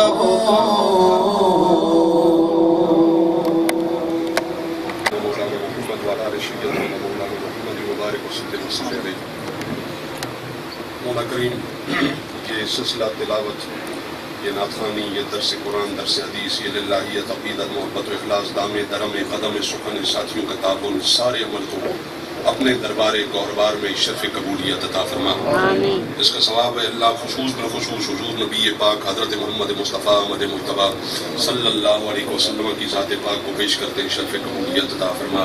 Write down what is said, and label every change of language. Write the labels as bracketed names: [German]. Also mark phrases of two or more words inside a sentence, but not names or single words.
[Urdu] مولا کریم یہ سلسلہ تلاوت، یہ نعت خوانی، یہ درس قرآن، درس حدیث، یہ للہیت، عقیدت، محبت و اخلاص، دام درم قدم سخن ساتھیوں کا تعاون، سارے عمل کو اپنے دربار گوہربار میں شرف قبولیت عطا فرما۔ اس کا ثواب ہے اللہ خصوص بالخصوص حضور نبی پاک حضرت محمد مصطفیٰ احمد مجتبیٰ [Arabic] صلی اللہ علیہ وسلم [Urdu] کی ذات پاک کو پیش کرتے ہیں، شرف قبولیت عطا فرما۔